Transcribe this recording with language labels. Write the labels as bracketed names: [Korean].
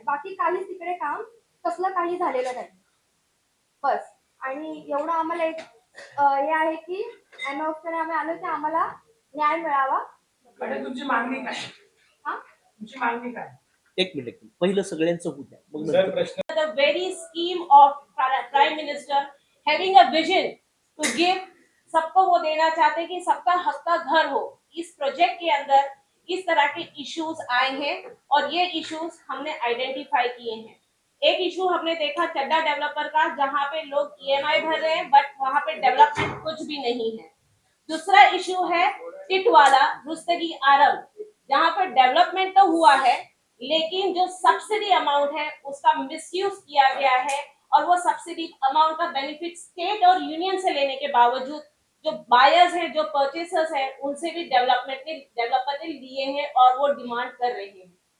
[Marathi] बाकी काहीच तिकडे काम कसलं काही झालेलं नाही. बस. आणि एवढं आम्हाला एक हे आहे की अनाउन्सकडे आम्ही आलो की आम्हाला न्याय मिळावा. आणि तुमची मागणी काय? हा? तुमची मागणी काय? एक मिनिट, पहिलं सगळ्यांचं होऊ द्या, मग सर, नंतर. प्रश्न [English] The very scheme of Prime Minister having a vision to give, [Hindi] सबको वो देना चाहते कि सबका हक का घर हो. इस प्रोजेक्ट के अंदर इस तरह के इश्यूज आए हैं और ये इश्यूज हमने आइडेंटिफाई किए हैं. एक इशू हमने देखा चड्डा डेवलपर का, जहाँ पे लोग EMI भर रहे हैं बट वहाँ पे डेवलपमेंट कुछ भी नहीं है. दूसरा इशू है टिटवाला रुस्तगी आरम, जहाँ पे डेवलपमेंट तो हुआ है लेकिन जो सब्सिडी अमाउंट है उसका मिसयूज किया गया है, और वो सब्सिडी अमाउंट का बेनिफिट स्टेट और यूनियन से लेने के बावजूद जो बायर्स हैं, जो परचेसर्स हैं, उनसे भी डेवलपर ने लिए हैं और वो डिमांड कर रहे हैं.